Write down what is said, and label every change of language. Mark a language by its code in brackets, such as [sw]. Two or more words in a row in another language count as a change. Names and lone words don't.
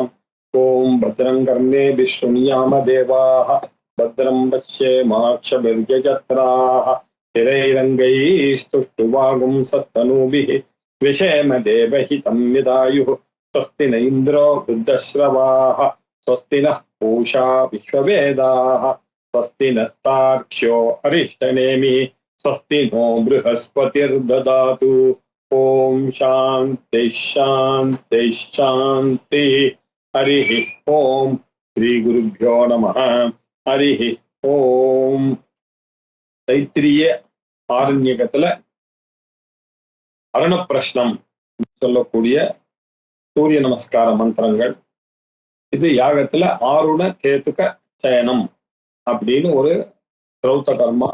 [sa] ओं भद्रं कर्णेभिः शृणुयाम देवाः भद्रं पश्येमाक्षभिर्यजत्राः स्थिरैरङ्गैस्तुष्टुवागुंसस्तनूभिः विषेम देवहितं यदायुः स्वस्ति न इन्द्रो वृद्धश्रवाः स्वस्ति नः पूषा विश्ववेदाः स्वस्ति नस्तार्क्ष्यो अरिष्टनेमिः स्वस्ति नो बृहस्पतिर्ददातु। ओम शांति शांति शांति। हरि ओम श्री गुरुभ्यो नमः। हरि ओम [ta] தைத்திரிய ஆரண்யகத்துல அரண பிரஷ்னம் சொல்லக்கூடிய சூரிய நமஸ்கார மந்திரங்கள். இது யாகத்துல ஆருண கேதுக சயனம் அப்படின்னு ஒரு ஸ்ரௌத கர்மா.